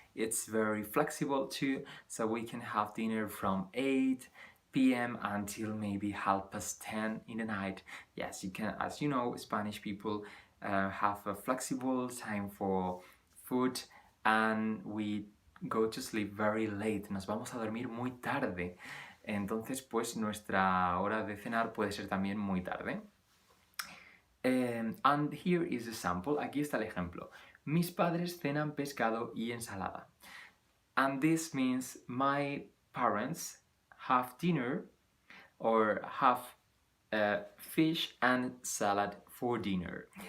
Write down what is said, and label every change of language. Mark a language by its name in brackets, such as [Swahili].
[English] It's very flexible too, so we can have dinner from 8 p.m. until maybe 10:30 in the night. Yes, you can, as you know, Spanish people have a flexible time for food, and we go to sleep very late. [Spanish] Nos vamos a dormir muy tarde. Entonces, pues nuestra hora de cenar puede ser también muy tarde. [English] And here is a sample. [Spanish] Aquí está el ejemplo. Mis padres cenan pescado y ensalada. [English] And this means my parents have dinner or have fish and salad for dinner.